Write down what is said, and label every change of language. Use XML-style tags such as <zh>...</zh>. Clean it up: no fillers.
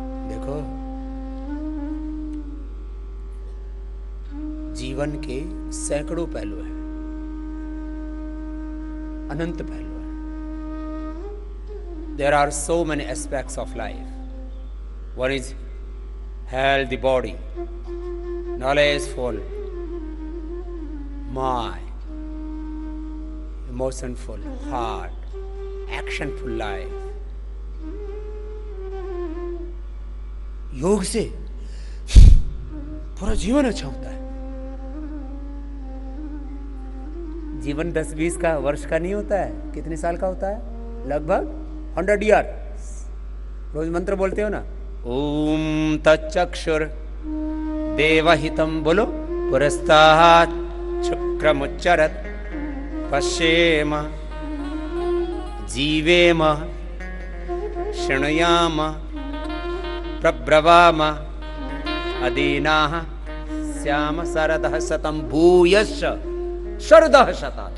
<hi>देखो, जीवन के सैकड़ों पहलू हैं, अनंत पहलू हैं।</hi> <en>There are so many aspects of life. One is health, the body, knowledgeful mind, emotionful heart, actionful life.</en> <hi>योग से पूरा जीवन अच्छा होता है। जीवन 10-20 का वर्ष का नहीं होता है, कितने साल का होता है? लगभग 100 ईयर। रोज मंत्र बोलते हो ना,</hi> <sa>ओम तच्चक्षुर देवहितम,</sa> <hi>बोलो,</hi> <sa>पुरस्तात् शुक्रमुच्चरत् पश्येम जीवेम शृणुयाम प्रब्रवाम अदीनाः श्याम शरदः शतम भूयश्च शरदः शतात्।</sa>